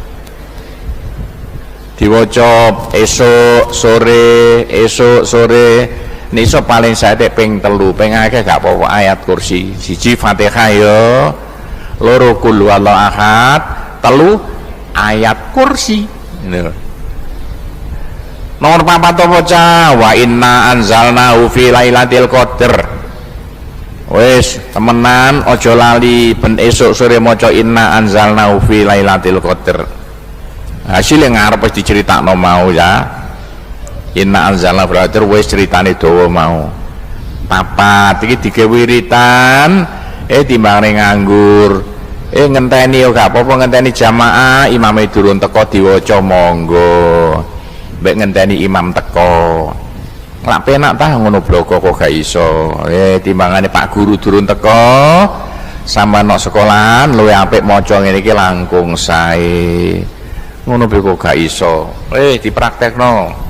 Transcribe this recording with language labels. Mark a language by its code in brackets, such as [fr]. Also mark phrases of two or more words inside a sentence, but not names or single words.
[jv] diwaca esuk sore niso paling sathik ping 3 ping akeh gak apa-apa ayat kursi siji Fatihah ya loro [ar] قل هو الله أحد [jv] 3 ayat kursi nomor 4 waca [ar] وإنا أنزلناه في ليلة القدر [jv] wis temenan aja lali ben esuk sore maca [ar] إنا أنزلناه في ليلة [jv] qadar hasil yang ngarep wis diceritakno mau ya [ar] إنا أنزلناه في ليلة القدر [jv] wis ceritane dawa mau papat iki digawe wiritan timbangane nganggur ngenteni yo gak apa-apa ngenteni jamaah imame durung teko diwaca monggo mbek ngenteni imam teko lak penak tah ngono bloko kok gak iso timbangane Pak Guru durung teko sampean nok sekolahan luwih apik maca ngene iki langkung sae ngono kok gak iso dipraktekno